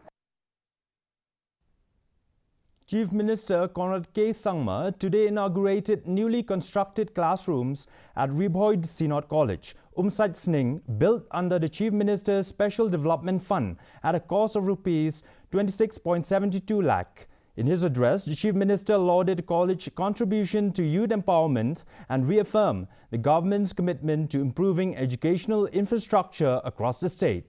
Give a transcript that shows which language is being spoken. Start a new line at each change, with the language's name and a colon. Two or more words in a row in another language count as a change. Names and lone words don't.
English: Chief Minister Conrad K. Sangma today inaugurated newly constructed classrooms at Rebhoy Synod College, Umsat Sning, built under the Chief Minister's Special Development Fund at a cost of Rs 26.72 lakh. In his address, the Chief Minister lauded the college's contribution to youth empowerment and reaffirmed the government's commitment to improving educational infrastructure across the state.